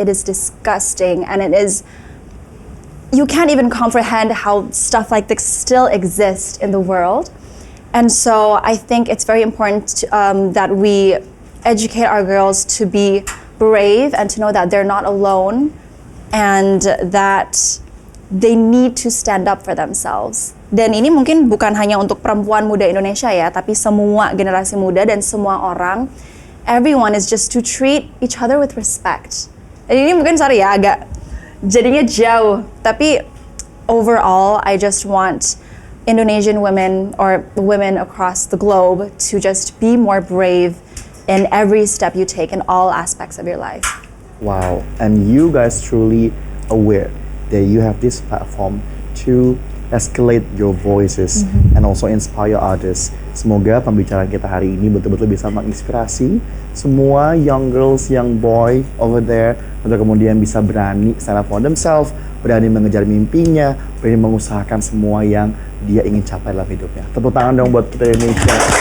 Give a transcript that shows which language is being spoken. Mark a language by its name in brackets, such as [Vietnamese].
[English] It is disgusting, and it is, you can't even comprehend how stuff like this still exists in the world. And so I think it's very important that we educate our girls to be brave and to know that they're not alone, and that they need to stand up for themselves. [Indonesian] Dan ini mungkin bukan hanya untuk perempuan muda Indonesia ya, tapi semua generasi muda dan semua orang. [English] Everyone is just to treat each other with respect. [Indonesian] Dan ini mungkin sorry ya, agak jadinya jauh. Tapi [English] overall, I just want Indonesian women or women across the globe to just be more brave in every step you take in all aspects of your life. Wow, and you guys truly aware that you have this platform to escalate your voices and also inspire others. [Indonesian] Semoga pembicaraan kita hari ini betul-betul bisa menginspirasi semua [English] young girls, young boy over there [Indonesian] untuk kemudian bisa berani [English] stand up for themselves, [Indonesian] berani mengejar mimpinya, berani mengusahakan semua yang dia ingin capai dalam hidupnya. Tepuk tangan dong buat kita Indonesia.